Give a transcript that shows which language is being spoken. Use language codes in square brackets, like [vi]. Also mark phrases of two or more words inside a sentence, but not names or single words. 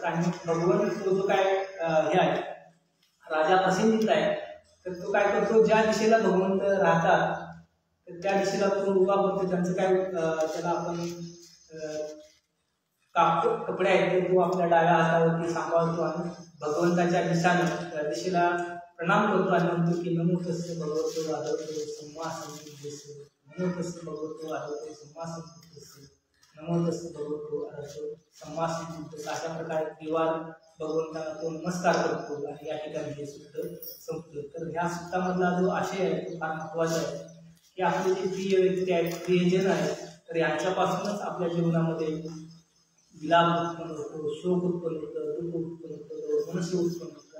[mr] आणि भगवंत तो जो काय हे आहे राजा प्रसन्नित आहे, तर तो काय करतो, ज्या दिशेला भगवंत राहतात तर त्या दिशेला तो उभा करतो. त्यांचं काय त्याला आपण कपडे आहेत ते तो आपल्या डाव्या हातावरती सांभाळतो आणि भगवंताच्या दिशेला प्रणाम करतो आणि म्हणतो की [pi] नमो तस्य भगवतो आदरतो सम्मा संबुद्धस्य, नमो तस्य भगवतो आदरतो सम्मा संबुद्धस्य, नमो तस्य भगवतो आदरतो सम्मा संबुद्धस्य. [mr] अशा प्रकारे देवाला भगवंताला तो नमस्कार करतो आणि या ठिकाणी हे सूत्र संपतं. तर ह्या सूत्रामधला जो आशय आहे तो फार महत्वाचा आहे की आपले जे प्रिय व्यक्ती आहेत, प्रियजन आहेत, तर यांच्यापासूनच आपल्या जीवनामध्ये विलाप उत्पन्न होतो, शोक उत्पन्न होतं, दुःख उत्पन्न होतं, मनस्य उत्पन्न होतं.